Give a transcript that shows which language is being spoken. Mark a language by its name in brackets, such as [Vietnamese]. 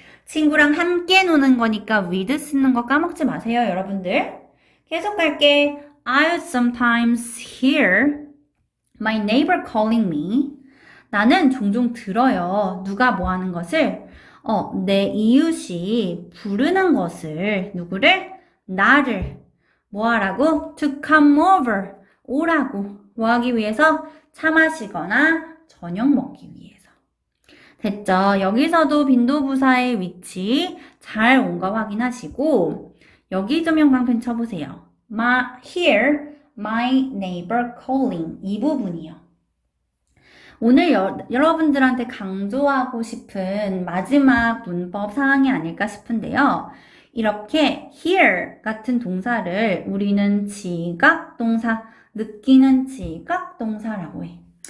[Korean] 친구랑 함께 노는 거니까 with 쓰는 거 까먹지 마세요, 여러분들. 계속 갈게. [English] I'll sometimes hear my neighbor calling me. [Korean] 나는 종종 들어요. 누가 뭐 하는 것을? 내 이웃이 부르는 것을. 누구를? 나를. 뭐 하라고? [English] To come over. [Korean] 오라고. 뭐 하기 위해서? 차 마시거나 저녁 먹기 위해서. 됐죠? 여기서도 빈도부사의 위치 잘 온 거 확인하시고 여기 좀 형광펜 쳐보세요. [English] Hear my neighbor calling. [Korean] 이 부분이요. 오늘 여러분들한테 강조하고 싶은 마지막 문법 사항이 아닐까 싶은데요. 이렇게 hear 같은 동사를 우리는 지각동사, 느끼는 지각동사라고 해.